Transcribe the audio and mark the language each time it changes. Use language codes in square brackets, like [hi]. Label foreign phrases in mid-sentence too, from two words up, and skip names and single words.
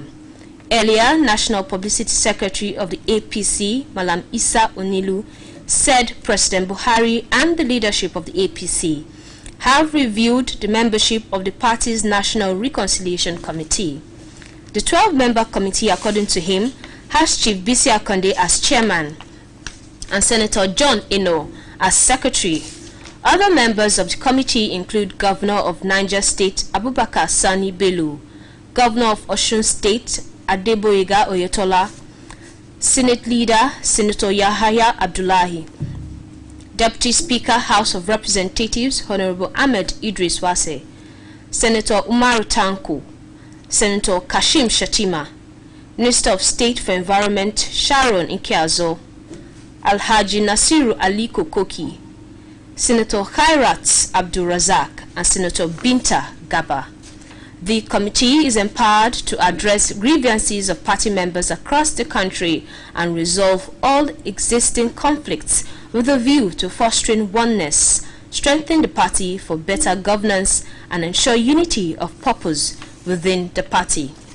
[en] Earlier, National Publicity Secretary of the APC, Malam Issa Onilu, said President Buhari and the leadership of the APC have reviewed the membership of the party's National Reconciliation Committee. The 12-member committee, according to him, has Chief Bisi Akande as chairman and Senator John Eno as secretary. Other members of the committee include Governor of Niger State Abubakar Sani Bello, Governor of Osun State Adeboyega Oyetola, Senate Leader Senator Yahaya Abdullahi, Deputy Speaker House of Representatives Honorable Ahmed Idris Wase, Senator Umaru Tanko, Senator Kashim Shatima, Minister of State for Environment Sharon Inkeazo, Alhaji Nasiru Ali Kokoki, Senator Khairat Abdul Razak, and Senator Binta Gaba. The committee is empowered to address grievances of party members across the country and resolve all existing conflicts with a view to fostering oneness, strengthen the party for better governance, and ensure unity of purpose within the party.